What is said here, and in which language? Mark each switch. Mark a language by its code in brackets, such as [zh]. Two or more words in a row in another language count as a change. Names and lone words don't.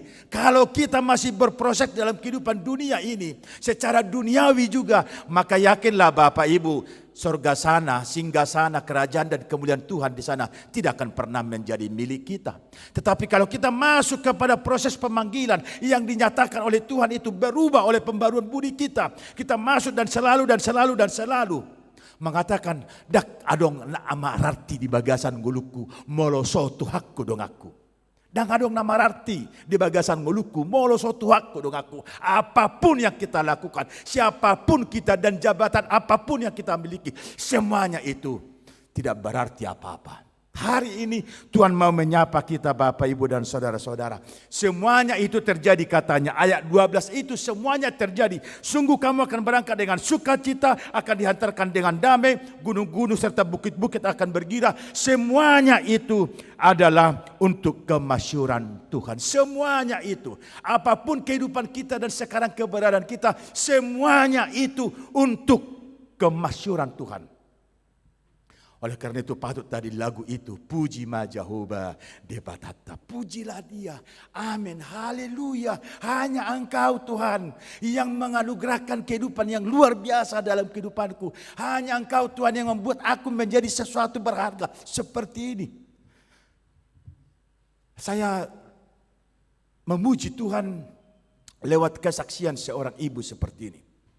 [id] Kalau kita masih berproses dalam kehidupan dunia ini, secara duniawi juga, maka yakinlah Bapak Ibu, surga sana, singgah sana, kerajaan dan kemuliaan Tuhan di sana tidak akan pernah menjadi milik kita. Tetapi kalau kita masuk kepada proses pemanggilan yang dinyatakan oleh Tuhan itu berubah oleh pembaruan budi kita. Kita masuk dan selalu mengatakan, [bbc] dak adong nama arti di bagasan guluku, molo sotu hakku dong aku. Dan adong nama arti di bagasan guluku, molo sotu hakku dong aku. [id] Apapun yang kita lakukan, siapapun kita dan jabatan apapun yang kita miliki, semuanya itu tidak berarti apa-apa. Hari ini Tuhan mau menyapa kita Bapak, Ibu dan saudara-saudara. Semuanya itu terjadi katanya. Ayat 12 itu semuanya terjadi. Sungguh kamu akan berangkat dengan sukacita, akan dihantarkan dengan damai. Gunung-gunung serta bukit-bukit akan bergira. Semuanya itu adalah untuk kemasyhuran Tuhan. Semuanya itu. Apapun kehidupan kita dan sekarang keberadaan kita. Semuanya itu untuk kemasyhuran Tuhan. Oleh karena itu patut tadi lagu itu, [bbc] puji ma Jehovah debatata, [id] pujilah dia, amin, haleluya. Hanya Engkau Tuhan yang menganugerahkan kehidupan yang luar biasa dalam kehidupanku. Hanya Engkau Tuhan yang membuat aku menjadi sesuatu berharga seperti ini. Saya memuji Tuhan lewat kesaksian seorang ibu seperti ini.